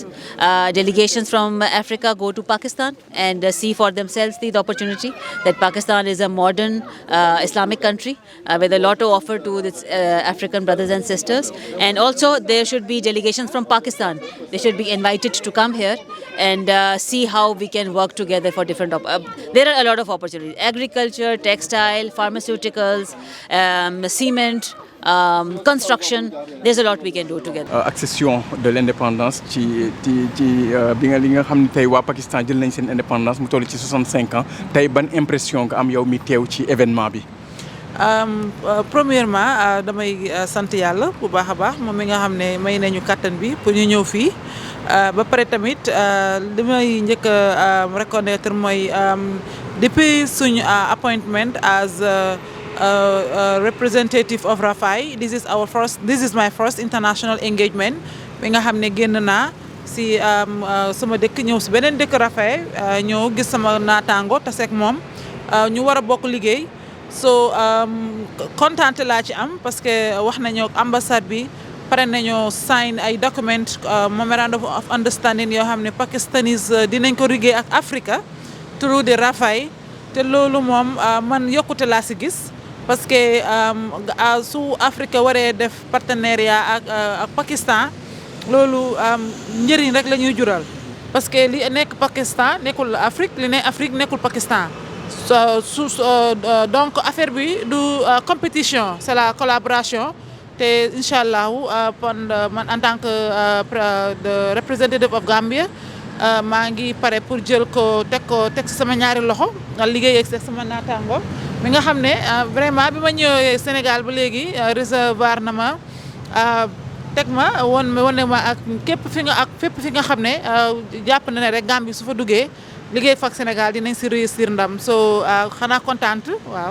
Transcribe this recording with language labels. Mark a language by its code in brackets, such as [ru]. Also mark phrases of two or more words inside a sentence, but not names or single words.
[en] Delegations from Africa go to Pakistan and see for themselves the opportunity that Pakistan is a modern Islamic country with a lot to offer to its African brothers and sisters, and also there should be delegations from Pakistan. They should be invited to come here and see how we can work together for different. There are a lot of opportunities: agriculture, textile, pharmaceuticals, cement, construction. There's a lot we can do together. [fr] Accession de l'indépendance [wo] ci bi nga xam ne tey waa Pakistan jël nañ seen indépendance mu toll ci 65 ans tey ban impression nga am yow mi teew ci événement bi. Premièrement damay sant yàlla bu baax a baax moom mi nga xam ne may nañu kàttan bi pour ñu ñëw fii ba pare tamit li may njëkk a reconnaître mooy depuis suñu [en] appointment as representative of RAFAI, this is my first international engagement [wo] bi nga xam ne génn naa si sama dëkk ñëw si beneen dëkk RAFAI ñëw gis sama naataango taseeg moom ñu war a bokk liggéey. So kontaan laa ci am [fr] parce que [wo] wax nañu ambassade bi pare nañoo sign ay document [en] memorandum of understanding [wo] yoo xam ne Pakistanis dinañ ko liggéey ak Africa [en] through the RAFAI [wo] te loolu moom man yokkute laa si gis [fr] parce que [wo] su Africa waree def partenariat ak Pakistan loolu njëriñ rek la ñuy jural [fr] parce que [wo] li nekk Pakistan nekkul Afrique li nekk Afrique nekkul Pakistan. [fr] Donc [wo] affaire bi du [fr] compétition, c'est la collaboration [wo] te inchallah man [fr] en tant que [en] representative of Gambia [fr] maa [wo] ngi pare pour jël ko teg sama ñaari loxo liggéey ak sama naataango mi nga xam ne vraiment bi ma ñëwee Sénégal ba léegi recevoir na ma teg ma wane ma ak fépp fi nga xam ne jàpp na ne rek Gambie su fa duggee liggéey fak Sénégal dinañ si réussir ndam so xanaa contente waaw.